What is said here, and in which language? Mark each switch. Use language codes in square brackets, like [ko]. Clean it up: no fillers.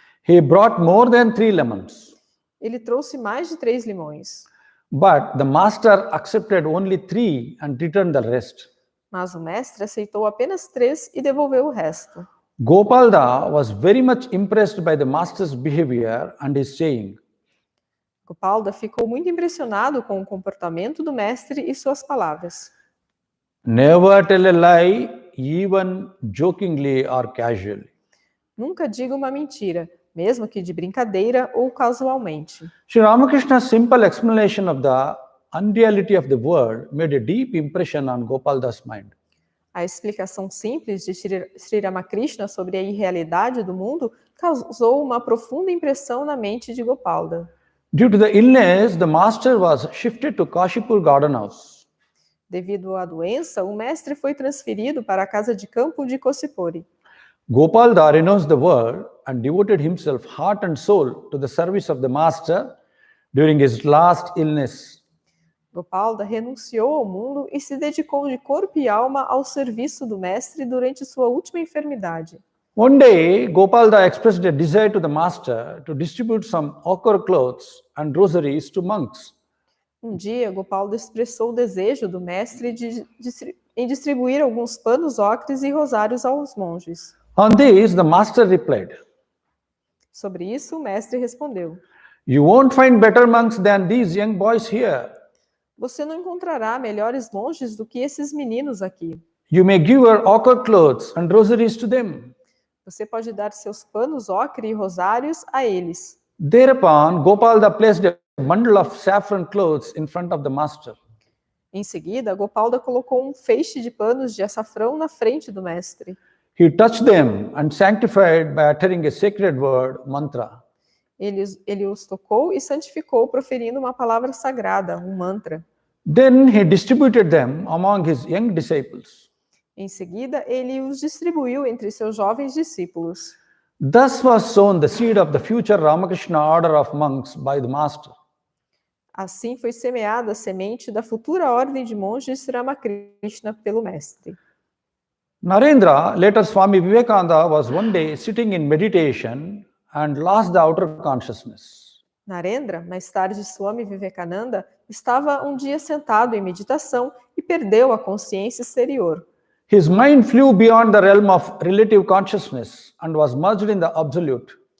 [en] He brought more than 3 lemons, [pt] Ele trouxe mais de 3 limões, [en] but the master accepted only 3 and returned the rest. [pt] mas o mestre aceitou apenas 3 e devolveu o resto. [en] Gopalda was very much impressed by the master's behavior and his saying, [pt] Gopalda ficou muito impressionado com o comportamento do mestre e suas palavras. [en] "Never tell a lie, even jokingly or casually." [pt] Nunca diga uma mentira, mesmo que de brincadeira ou casualmente. [en] Sri Ramakrishna's simple explanation of the unreality of the world made a deep impression on Gopalda's mind. [pt] A explicação simples de Sri Ramakrishna sobre a irrealidade do mundo causou uma profunda impressão na mente de Gopalda. [en] Due to the illness, the master was shifted to Kashipur Garden House. [pt] Devido à doença, o mestre foi transferido para a casa de campo de Kosipori. [en] Gopalda renounced the world and devoted himself heart and soul to the service of the master during his last illness. [pt] Gopalda renunciou ao mundo e se dedicou de corpo e alma ao serviço do mestre durante sua última enfermidade. [en] One day, Gopalda expressed a desire to the master to distribute some ochre clothes and rosaries to monks. [pt] Um dia, Gopalda expressou o desejo do mestre em distribuir alguns panos ocres e rosários aos monges. [en] On this, the master replied, [pt] Sobre isso, o mestre respondeu: [en] "You won't find better monks than these young boys here. [pt] Você não encontrará melhores monges do que esses meninos aqui. [en] You may give your ochre clothes and rosaries to them." [pt] Você pode dar seus panos ocre e rosários a eles. [en] Thereupon, Gopalda placed a bundle of saffron clothes in front of the master. [pt] Em seguida, Gopalda colocou um feixe de panos de açafrão na frente do mestre. [en] He touched them and sanctified by uttering a sacred word, mantra. [pt] Ele os tocou e santificou proferindo uma palavra sagrada, um mantra. [en] Then he distributed them among his young disciples. [pt] Em seguida, ele os distribuiu entre seus jovens discípulos. [en] Thus was sown the seed of the future Ramakrishna order of monks by the master. [pt] Assim foi semeada a semente da futura ordem de monges Ramakrishna pelo mestre. [en] Narendra, later Swami Vivekananda, was one day sitting in meditation and lost the outer consciousness. [pt] Narendra, mais tarde Swami Vivekananda, estava um dia sentado em meditação e perdeu a consciência exterior. [en] His mind flew beyond the realm of relative consciousness and was merged in the absolute.